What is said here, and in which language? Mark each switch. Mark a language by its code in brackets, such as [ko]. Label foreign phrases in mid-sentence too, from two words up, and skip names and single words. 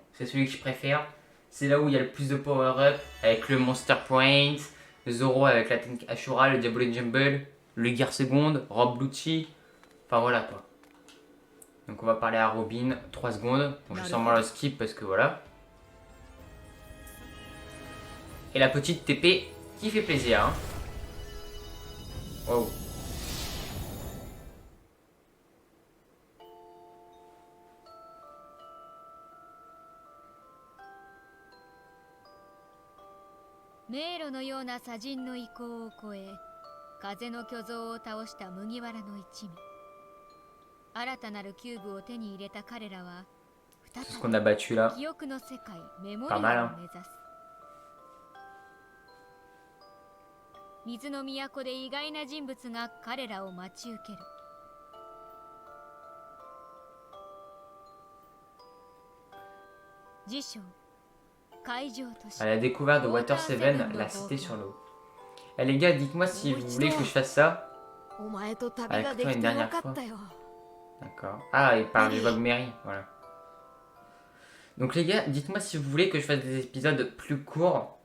[fr] C'est celui que je préfère. C'est là où il y a le plus de power-up, avec le Monster Point, le Zoro avec la technique Ashura, le Diablo Jumble, le Gear Seconde, Rob Lucci. Enfin voilà quoi. Donc on va parler à Robin 3 secondes. Donc je vais sûrement le skip parce que voilà. Et la petite TP qui fait plaisir, hein. Wow. [ja] 迷路のような砂人の意向を超え、風の巨像を倒した麦わらの一味。新たなるキューブを手に入れた彼らは、再び記憶の世界メモリアルを目指す。水の都で意外な人物が彼らを待ち受ける。辞書。 [fr] À la découverte de Water 7, la cité sur l'eau. Eh les gars, dites-moi si vous voulez que je fasse ça. Avec toi une dernière fois. D'accord. Ah, il parle du Vogue Mary, voilà. Donc les gars, dites-moi si vous voulez que je fasse des épisodes plus courts.